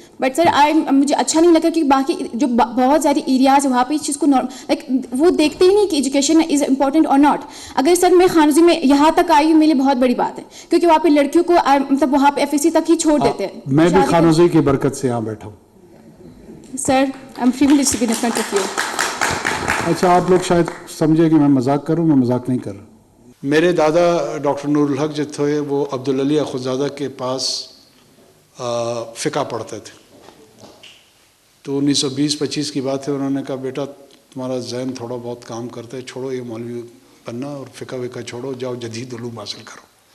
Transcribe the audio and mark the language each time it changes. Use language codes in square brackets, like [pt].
[ur] But sir مجھے اچھا نہیں لگا کہ باقی جو بہت ساری ایریاز ہے وہاں پہ اس چیز کو لائک وہ دیکھتے ہی نہیں کہ [en] education is important [ur] اور ناٹ. اگر سر میں خانوزی میں یہاں تک آئی ہوں میرے لیے بہت بڑی بات ہے, کیونکہ وہاں پہ لڑکیوں کو مطلب وہاں پہ FSC تک ہی چھوڑ دیتے ہیں. میں بھی خانوزی کی برکت سے یہاں بیٹھا ہوں. [en] Sir I am privileged to be in front of you. [ur] اچھا آپ لوگ شاید سمجھے کہ میں مذاق کروں, میں مذاق نہیں کر رہا. میرے دادا ڈاکٹر نور الحق جو تھے وہ عبدالعلی اخوندزادہ کے پاس فقہ پڑھتے تھے. تو 1920-25 کی بات ہے, انہوں نے کہا بیٹا تمہارا ذہن تھوڑا بہت کام کرتا ہے, چھوڑو یہ مولوی بننا اور فقہ وقہ چھوڑو, جاؤ جدید علوم حاصل کرو.